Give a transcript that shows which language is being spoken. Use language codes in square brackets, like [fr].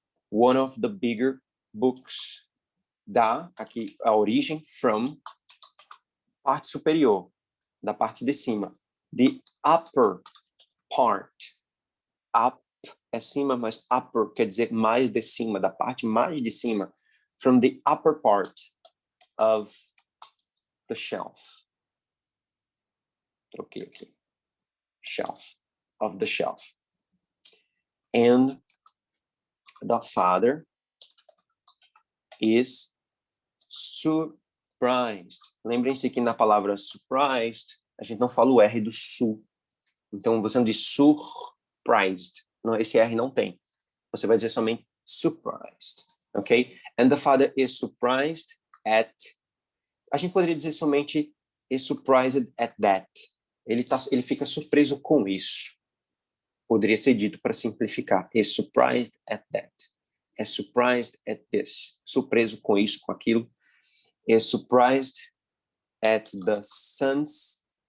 [en] One of the bigger books. [pt] Aqui a origem, from, parte superior, da parte de cima. [en] The upper part. [pt] Up é cima, mas upper quer dizer mais de cima, da parte mais de cima. [en] From the upper part of the shelf. [pt] Troquei aqui. [en] Shelf. Of the shelf. And the father is surprised. [pt] Lembrem-se que na palavra surprised, a gente não fala o R do su. Então, você não diz surprised. Não, esse R não tem. Você vai dizer somente surprised. Ok? [en] And the father is surprised at... [pt] A gente poderia dizer somente [en] is surprised at that. [pt] Ele fica surpreso com isso. Poderia ser dito para simplificar. [en] Is surprised at that. É surprised at this. [pt] Surpreso com isso, com aquilo. [en] Is surprised at the son's